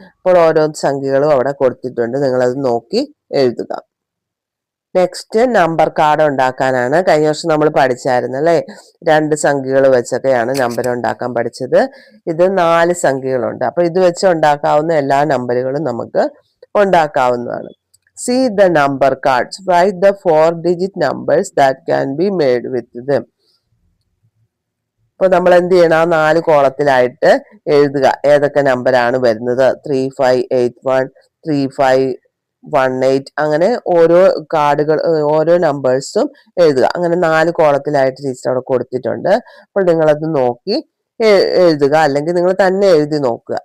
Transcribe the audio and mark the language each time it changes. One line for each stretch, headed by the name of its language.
Malayalam: അപ്പോൾ ഓരോ സംഖ്യകളും അവിടെ കൊടുത്തിട്ടുണ്ട്, നിങ്ങളത് നോക്കി എഴുതുക. നെക്സ്റ്റ് നമ്പർ കാർഡ് ഉണ്ടാക്കാനാണ്. കഴിഞ്ഞ വർഷം നമ്മൾ പഠിച്ചായിരുന്നു അല്ലെ, 2 സംഖ്യകൾ വെച്ചൊക്കെയാണ് നമ്പർ ഉണ്ടാക്കാൻ പഠിച്ചത്. ഇത് 4 സംഖ്യകളുണ്ട്. അപ്പൊ ഇത് വെച്ച് ഉണ്ടാക്കാവുന്ന എല്ലാ നമ്പറുകളും നമുക്ക് ഉണ്ടാക്കാവുന്നതാണ്.
English: See the number cards. Write the 4-digit numbers that can be made with them.
Malayalam: അപ്പൊ നമ്മൾ എന്ത് ചെയ്യണം, ആ 4 കോളത്തിലായിട്ട് എഴുതുക ഏതൊക്കെ നമ്പറാണ് വരുന്നത്. 3581, 3518. അങ്ങനെ ഓരോ കാർഡുകൾ, ഓരോ നമ്പേഴ്സും എഴുതുക. അങ്ങനെ 4 കോളത്തിലായിട്ട് ടീച്ചർ അവിടെ കൊടുത്തിട്ടുണ്ട്. അപ്പോൾ നിങ്ങളത് നോക്കി എഴുതുക, അല്ലെങ്കിൽ നിങ്ങൾ തന്നെ എഴുതി നോക്കുക.